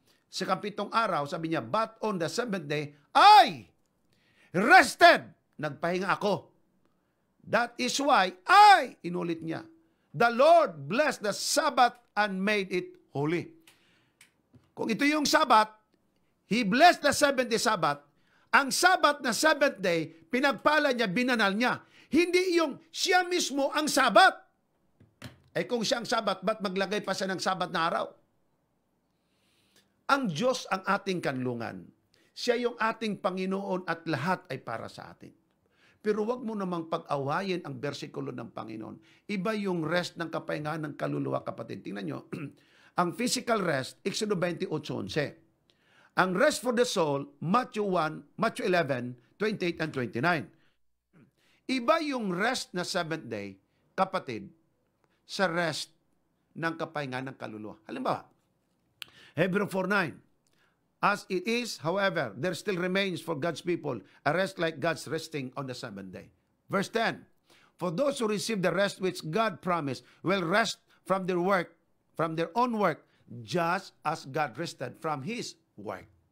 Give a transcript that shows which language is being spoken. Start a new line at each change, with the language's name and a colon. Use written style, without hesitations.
Filipino: Sa kapitong araw, sabi niya,
English: but on the seventh day, I rested.
Filipino: Nagpahinga ako.
English: That is why
Filipino: inulit niya,
English: the Lord blessed the Sabbath and made it holy.
Filipino: Kung ito yung Sabbath,
English: He blessed the seventh day Sabbath.
Filipino: Ang Sabbath na seventh day, pinagpala niya, binanal niya. Hindi yung siya mismo ang Sabbath. Eh kung siya ang Sabbath, ba't maglagay pa siya ng Sabbath na araw? Ang Diyos ang ating kanlungan. Siya yung ating Panginoon at lahat ay para sa atin. Pero wag mo namang pag-awayin ang bersikulo ng Panginoon. Iba yung rest ng kapahingahan ng kaluluwa, kapatid. Tingnan nyo, ang physical rest, Exodo 28:11.
English: Ang rest for the soul, Matthew 11, 28 and 29.
Filipino: Iba yung rest na seventh day, kapatid, sa rest ng kapahingahan ng kaluluwa. Halimbawa, Hebrew 4:9.
English: As it is, however, there still remains for God's people a rest like God's resting on the seventh day. Verse 10. For those who receive the rest which God promised will rest from their work, from their own work, just as God rested from His work.